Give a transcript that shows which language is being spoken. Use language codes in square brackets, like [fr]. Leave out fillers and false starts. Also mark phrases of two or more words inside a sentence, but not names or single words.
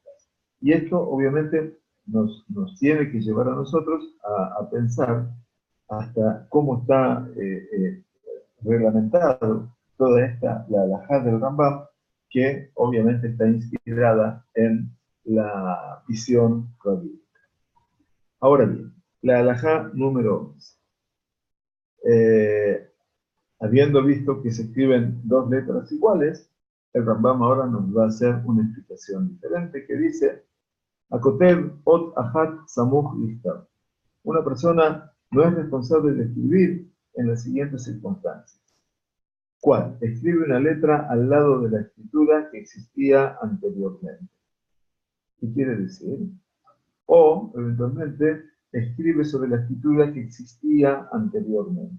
[es] Y esto obviamente nos tiene que llevar a nosotros a pensar hasta cómo está reglamentado toda esta, la halajá del Rambam, que obviamente está inspirada en la visión rabínica. Ahora bien, la halajá número 11. Habiendo visto que se escriben dos letras iguales, el Rambam ahora nos va a hacer una explicación diferente que dice, [he] הכותב אות אחת סמוך לכתב. [es] Una persona no es responsable de escribir en las siguientes circunstancias. ¿Cuál? Escribe una letra al lado de la escritura que existía anteriormente. ¿Qué quiere decir? O, eventualmente, escribe sobre la escritura que existía anteriormente.